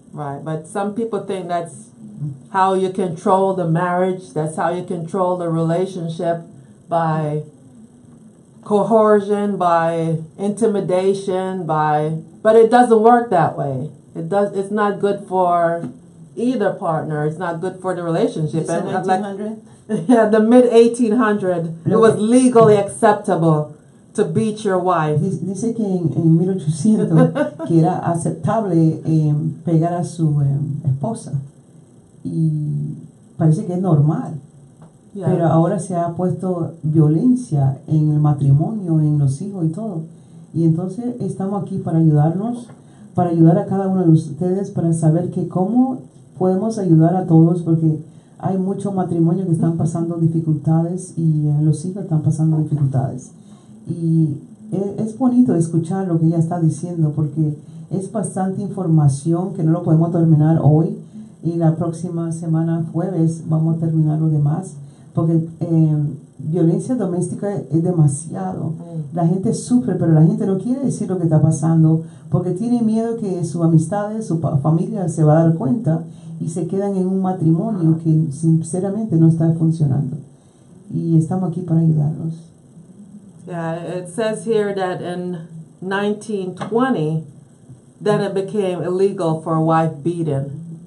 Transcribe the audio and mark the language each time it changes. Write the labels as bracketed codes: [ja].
[en] Right, but some people think that's how you control the marriage, that's how you control the relationship, by coercion, by intimidation, but it doesn't work that way. It's not good for either partner. It's not good for the relationship. Is it And 1900? yeah, the mid 1800, it was legally acceptable to beat your wife. [es] Dice que en 1800 que era aceptable pegar a su esposa y parece que es normal, [en] Yeah. [es] pero ahora se ha puesto violencia en el matrimonio, en los hijos y todo, y entonces estamos aquí para ayudarnos, para ayudar a cada uno de ustedes, para saber que cómo podemos ayudar a todos, porque hay muchos matrimonios que están pasando dificultades y los hijos están pasando dificultades. Y es bonito escuchar lo que ella está diciendo, porque es bastante información que no lo podemos terminar hoy, y la próxima semana, jueves, vamos a terminar lo demás, porque violencia doméstica es demasiado. La gente sufre, pero la gente no quiere decir lo que está pasando, porque tiene miedo que sus amistades, su familia se va a dar cuenta y se quedan en un matrimonio que sinceramente no está funcionando. Y estamos aquí para ayudarlos. [en] Yeah, it says here that in 1920, then it became illegal for a wife beating.